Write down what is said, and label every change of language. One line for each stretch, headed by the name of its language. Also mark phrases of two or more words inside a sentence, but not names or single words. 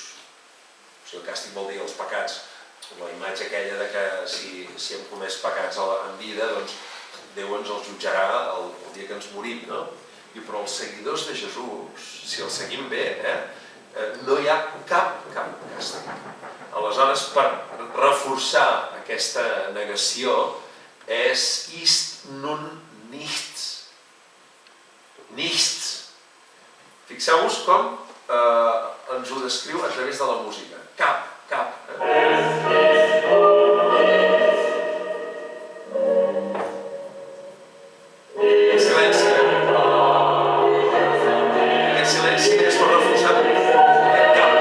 Catalan: O sigui, el càstig vol dir els pecats, la imatge aquella de que si hem comès pecats en vida, doncs Déu ens els jutjarà el dia que ens morim, no? Però els seguidors de Jesús, si els seguim bé, no hi ha cap càstig. Aleshores, per reforçar aquesta negació, és
German: ist nun nichts. Nichts.
Catalan: Fixeu-vos com ens ho descriu a través de la música. Cap. Silenci. Aquest silenci és per reforçar aquest cap.